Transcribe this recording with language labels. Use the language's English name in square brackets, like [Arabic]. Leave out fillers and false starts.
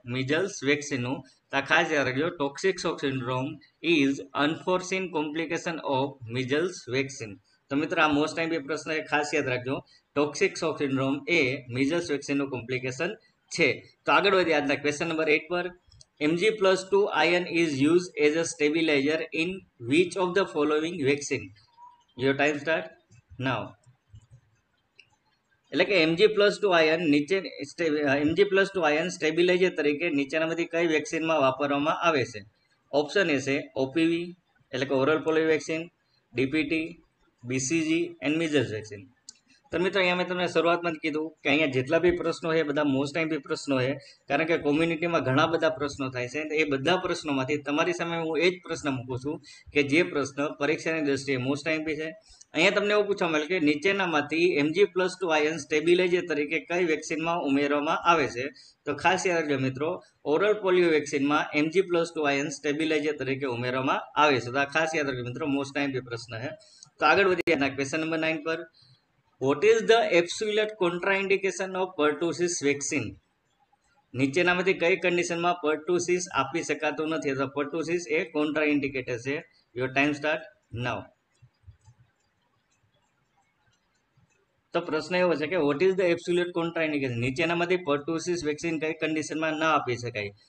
[Gujarati] Measles વેક્સિનનું. તો ખાસ યાદ રાખજો, [English] Toxic shock syndrome is unforeseen complication of measles vaccine. [Gujarati] તો મિત્રો આ મોસ્ટ ટાઈમ બે પ્રશ્ન એ ખાસ યાદ રાખજો, ટોક્સિક શોક સિન્ડ્રોમ એ મિઝલ્સ વેક્સિનનું કોમ્પ્લિકેશન છે. તો આગળ વધીએ આજના ક્વેશ્ચન નંબર 8 પર. [English] Mg+2 ion is used as a stabilizer in which of the following vaccine? Your time start now. [Gujarati] એટલે કે Mg+2 ion Mg+2 ion stabiliser તરીકે નીચેનામાંથી કઈ વેક્સિનમાં વાપરવામાં આવે છે? ઓપ્શન એ છે ઓપીવી એટલે કે oral polio vaccine, DPT, BCG and measles vaccine. તો મિત્રો અહીંયા મેં તમને શરૂઆતમાં જ કીધું કે અહીંયા જેટલા બી પ્રશ્નો છે બધા મોસ્ટ ટાઈમ બી પ્રશ્નો છે, કારણ કે કોમ્યુનિટીમાં ઘણા બધા પ્રશ્નો થાય છે. એ બધા પ્રશ્નોમાંથી તમારી સામે હું એ જ પ્રશ્ન મૂકું છું કે જે પ્રશ્ન પરીક્ષાની દ્રષ્ટિએ મોસ્ટ ટાઈમ બી છે. અહીંયા તમને એવું પૂછવામાં આવ્યું કે નીચેનામાંથી Mg+2 આયન સ્ટેબિલાઇઝર તરીકે કઈ વેક્સિનમાં ઉમેરવામાં આવે છે? તો ખાસ યાદ રાખજો મિત્રો, oral polio વેક્સિનમાં Mg+2 ion stabiliser તરીકે ઉમેરવામાં આવે છે. તો આ ખાસ યાદ રાખજો મિત્રો, મોસ્ટ ટાઈમ બી પ્રશ્ન છે. તો આગળ વધીએ ક્વેશ્ચન નંબર 9 પર. [English] What is the absolute contraindication of pertussis vaccine? [Gujarati] નીચેનામાંથી કઈ કન્ડિશનમાં pertussis આપી શકાતું નથી? અથવા pertussis એ કોન્ટ્રાઇન્ડિકેટેડ છે. [English] Your time start now. [Gujarati] તો પ્રશ્ન એવો છે કે [English] What is the absolute contraindication? [Gujarati] નીચેનામાંથી pertussis વેક્સિન કઈ કન્ડિશનમાં ના આપી શકાય?